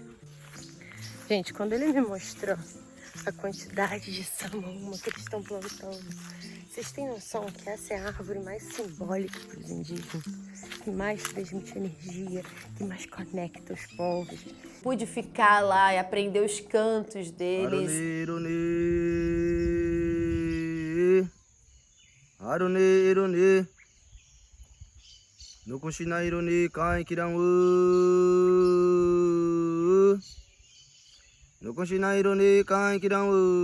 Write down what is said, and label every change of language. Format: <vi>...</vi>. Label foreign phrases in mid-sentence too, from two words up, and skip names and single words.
<pt>Gente, quando ele me mostrou a quantidade de samaúma que eles estão plantando, vocês têm noção que essa é a árvore mais simbólica para os indígenas, que mais transmite energia, que mais conecta os povos. Pude ficar lá e aprender os cantos deles. No conchina ironi kai kiran no conchina ironi kai kiran</pt>